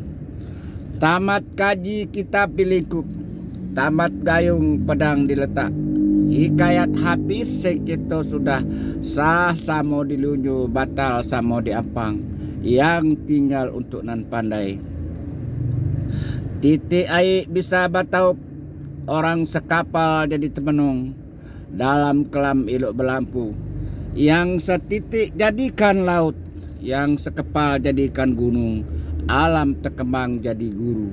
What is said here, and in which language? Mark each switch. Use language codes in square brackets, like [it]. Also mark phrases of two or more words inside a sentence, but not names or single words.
[min] Tamat kaji kitab dilingkup, tamat gayung pedang diletak, hikayat habis sekito sudah, sah samo dilunyu, batal samo diampang, yang tinggal untuk nan pandai. Titik air bisa batau, orang sekapal jadi temenung, dalam kelam iluk berlampu. Yang setitik jadikan laut, yang sekepal jadikan gunung, alam tekemang jadi guru.